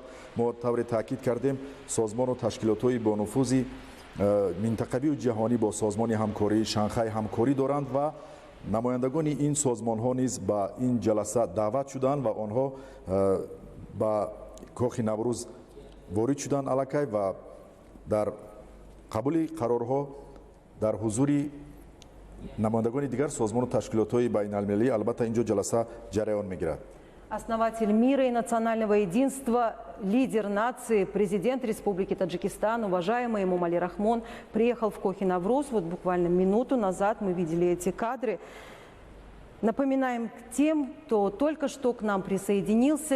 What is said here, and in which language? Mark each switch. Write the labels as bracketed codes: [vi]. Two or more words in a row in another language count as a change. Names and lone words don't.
[tg] мо тавре таъкид кардем, созмону ташкилотҳои бонуфузи минтақавию ҷаҳонӣ бо созмони ҳамкории Шанхай ҳамкорӣ доранд ва намояндагони ин созмонҳо низ ба ин ҷаласа даъват шуданд ва онҳо ба кохи Наврӯз ворид шуданд аллакай ва дар қабули қарорҳо дар ҳузури намояндагони дигар созмону ташкилотҳои байналмилалӣ албатта ин ҷо ҷаласа ҷараён мегирад. [ru] Основатель мира и национального единства, лидер нации, президент Республики Таджикистан, уважаемый Эмомали Рахмон, приехал в Кохи Навруз. Вот буквально минуту назад мы видели эти кадры. Напоминаем тем, кто только что к нам присоединился.